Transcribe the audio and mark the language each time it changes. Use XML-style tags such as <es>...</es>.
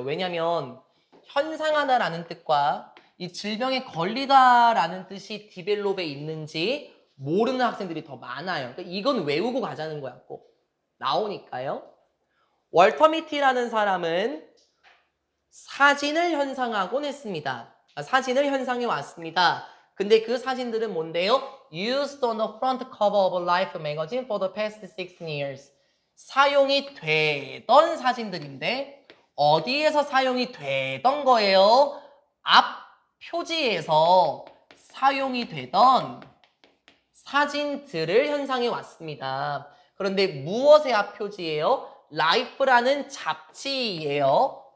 <ko>왜냐면 현상하다라는 뜻과 이 질병에 걸리다라는 뜻이 디벨롭에 있는지 모르는 학생들이 더 많아요. 그러니까 이건 외우고 가자는 거야, 꼭. 나오니까요. 월터 미티라는 사람은 사진을 현상하곤 했습니다. 사진을 현상해 왔습니다. 근데 그 사진들은 뭔데요?</ko> <en>Used on the front cover of Life magazine for the past 16 years.</en> <ko>사용이 되던 사진들인데 어디에서 사용이 되던 거예요? 앞 표지에서 사용이 되던 사진들을 현상해 왔습니다. 그런데 무엇의 앞 표지예요? Life라는 잡지예요.</ko>